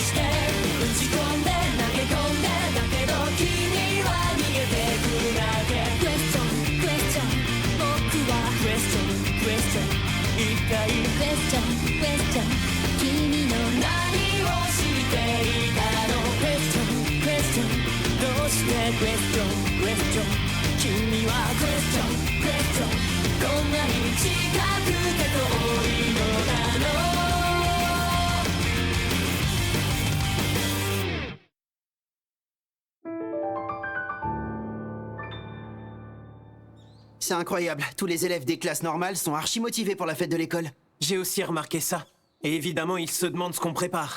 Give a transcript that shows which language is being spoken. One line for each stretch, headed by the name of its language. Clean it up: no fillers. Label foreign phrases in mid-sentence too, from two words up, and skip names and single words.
Japanese: して打ち込んで投げ込んでだけど君は逃げてくだけ
English: question question
Japanese: 僕は
English: question question
Japanese: 一体
English: question question
Japanese: 君の何をしていたの
English: question question
Japanese: どうして
English: question question
Japanese: 君は
English: question question
Japanese: こんなに近くて遠いのだろう
French: C'est incroyable, tous les élèves des classes normales sont archi motivés pour la fête de l'école. J'ai aussi remarqué ça. Et évidemment, ils se demandent ce qu'on prépare.